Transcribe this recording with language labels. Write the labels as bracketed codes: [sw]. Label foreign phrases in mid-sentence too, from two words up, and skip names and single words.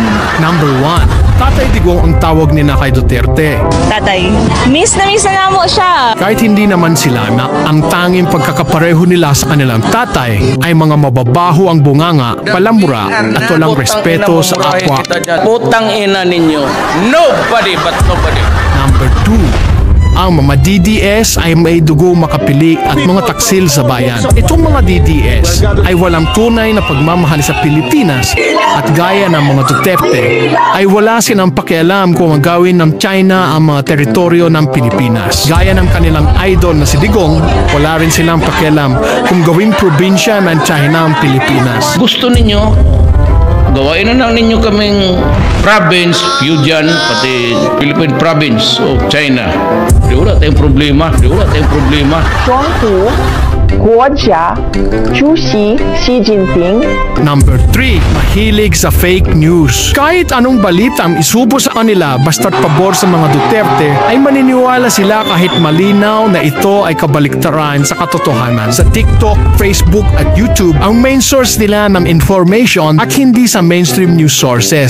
[tl] Number 1, Tatay Digong ang tawag ni kay Duterte. Tatay, miss na nga mo siya. Kahit hindi naman sila na ang tanging pagkakapareho nila sa kanilang tatay ay mga mababaho ang bunganga, palamura at walang respeto sa kapwa. Putang ina ninyo. [en] Nobody but nobody. [tl] Number 2, ang mga DDS ay may dugo makapili at mga taksil sa bayan. Itong mga DDS ay walang tunay na pagmamahal sa Pilipinas at gaya ng mga Duterte ay wala silang pakialam kung gawin ng China ang mga teritoryo ng Pilipinas. Gaya ng kanilang idol na si Digong, wala rin silang pakialam kung gawing probinsya ng China ang Pilipinas. Gusto ninyo, gawain na lang ninyo kaming province, Fujian, pati [en] Philippine province of China. [tl] Di wala tayong problema. [zh] 庄户国家主席习近平。 [tl] Number 3, mahilig sa [en] fake news. [tl] Kahit anong balita ang isubo sa kanila basta't pabor sa mga Duterte, ay maniniwala sila kahit malinaw na ito ay kabaliktaran sa katotohanan. Sa TikTok, Facebook at YouTube, ang [en] main source [tl] nila ng information at hindi sa [en] mainstream news sources.